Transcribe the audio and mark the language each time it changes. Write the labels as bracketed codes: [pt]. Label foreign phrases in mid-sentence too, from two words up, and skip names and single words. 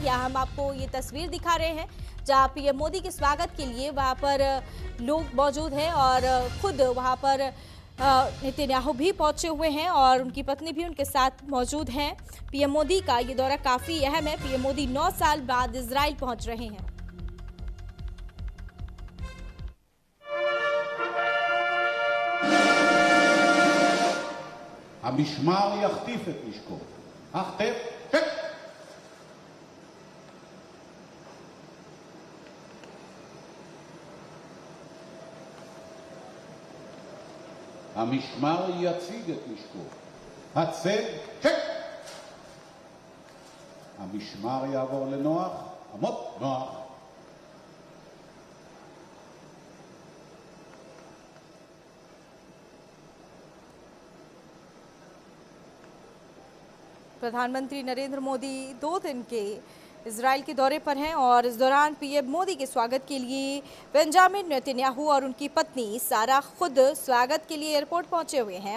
[hi] यहाँ हम आपको ये तस्वीर दिखा रहे हैं जहाँ पीएम मोदी के स्वागत के लिए वहाँ पर लोग मौजूद हैं और खुद वहाँ पर नेतन्याहू भी पहुंचे हुए हैं और उनकी पत्नी भी उनके साथ मौजूद हैं। पीएम मोदी का ये दौरा काफी अहम है। पीएम मोदी 9 साल बाद इजराइल पहुंच रहे हैं। [he] המשמר יחטיף את נשקו. החטף, צ'ק. המשמר יציג את נשקו. הצל, צ'ק. המשמר יעבור לנוח, עמוד נוח. [hi] प्रधानमंत्री नरेंद्र मोदी 2 दिन के इजराइल के दौरे पर हैं और इस दौरान पीएम मोदी के स्वागत के लिए बेंजामिन नेतन्याहू और उनकी पत्नी सारा खुद स्वागत के लिए एयरपोर्ट पहुंचे हुए हैं।